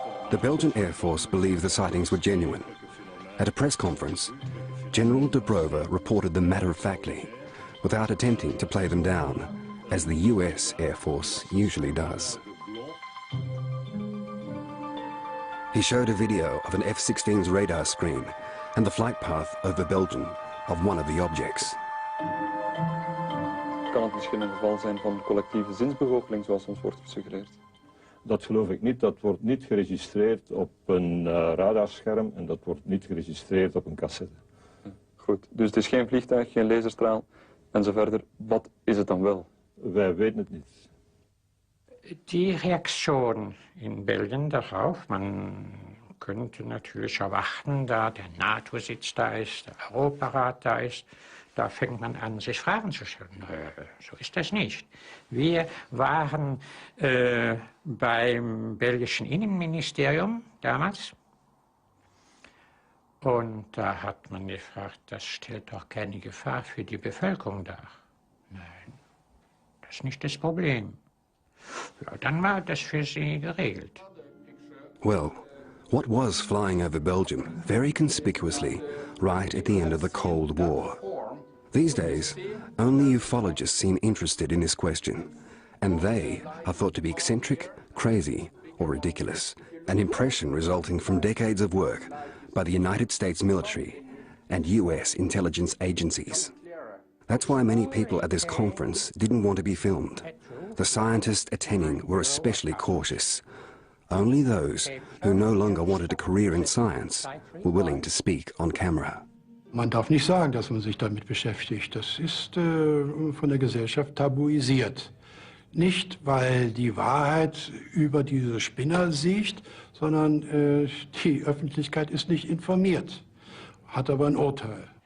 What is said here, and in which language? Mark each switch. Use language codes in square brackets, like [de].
[en] The Belgian Air Force believed the sightings were genuine. At a press conference, General de Brover reported them matter-of-factly, without attempting to play them down, as the US Air Force usually does. He showed a video of an F-16's radar screen and the flight path over Belgium of one of the objects. [nl] Kan het misschien een geval zijn van collectieve zinsbegoocheling, zoals ons wordt gesuggereerd? Dat geloof ik niet. Dat wordt niet geregistreerd op een radarscherm en dat wordt niet geregistreerd op een cassette. Goed, dus het is geen vliegtuig, geen laserstraal en zo verder. Wat is het dan wel? Wij weten het niet. [de] Die Reaktion in Belgien darauf, man könnte natürlich erwarten, da der NATO-Sitz da ist, der Europarat da ist, da fängt man an, sich Fragen zu stellen. So ist das nicht. Wir waren beim belgischen Innenministerium damals und da hat man gefragt, das stellt doch keine Gefahr für die Bevölkerung dar. Nein, das ist nicht das Problem. Ja, dann war das für sie geregelt. [en] Well, what was flying over Belgium very conspicuously right at the end of the Cold War? These days, only ufologists seem interested in this question, and they are thought to be eccentric, crazy, or ridiculous, an impression resulting from decades of work by the United States military and US intelligence agencies. That's why many people at this conference didn't want to be filmed. The scientists attending were especially cautious. Only those who no longer wanted a career in science were willing to speak on camera. [de] Man darf nicht sagen, dass man sich damit beschäftigt. Das ist von der Gesellschaft tabuisiert. Nicht, weil die Wahrheit über diese Spinner siegt, sondern die Öffentlichkeit ist nicht informiert, hat aber ein Urteil.